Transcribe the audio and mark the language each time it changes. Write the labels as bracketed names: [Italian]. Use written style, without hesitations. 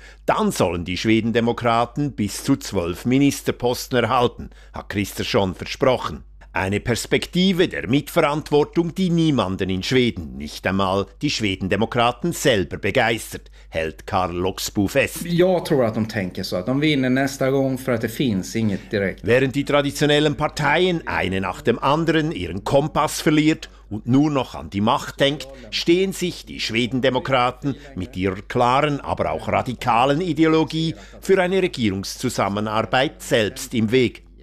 [German] Dann sollen die Schwedendemokraten bis zu 12 Ministerposten erhalten, hat Kristersson versprochen. Eine Perspektive der Mitverantwortung, die niemanden in Schweden, nicht einmal die Schwedendemokraten selber, begeistert, hält Karl Loxbo fest. [Swedish] Jag tror att de tänker så, att de vinner nästa gång för att det finns inget direkt. [German] Während die traditionellen Parteien eine nach dem anderen ihren Kompass verliert und nur noch an die Macht denkt, stehen sich die Schwedendemokraten mit ihrer klaren, aber auch radikalen Ideologie für eine Regierungszusammenarbeit selbst im Weg.